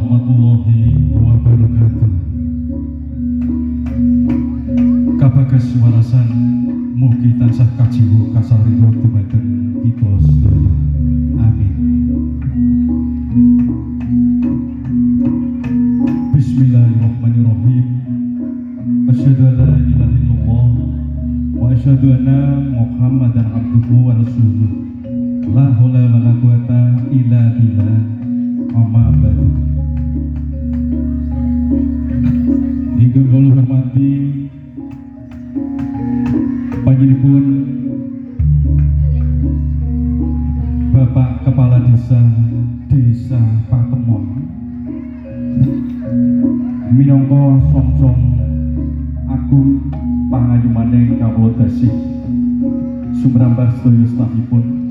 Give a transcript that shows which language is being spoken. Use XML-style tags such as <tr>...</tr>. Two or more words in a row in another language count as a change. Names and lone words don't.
<ar>ورحمة الله وبركاته.</ar> <jv>Kabagas warasan mugi tansah kajiwa kasarira dumateng kita sedaya. Amin.</jv> <ar>بسم الله الرحمن الرحيم. أشهد أن لا إله إلا الله وأشهد أن محمدا عبده ورسوله. لا حول ولا قوة إلا بالله. أما بعد.</ar> <jv>Ingkang kula hormati panjenenganipun Bapak Kepala Desa Patemon minangka songsong agung pangayumaning kawula dasih sumrambah sedaya stafipun.</jv>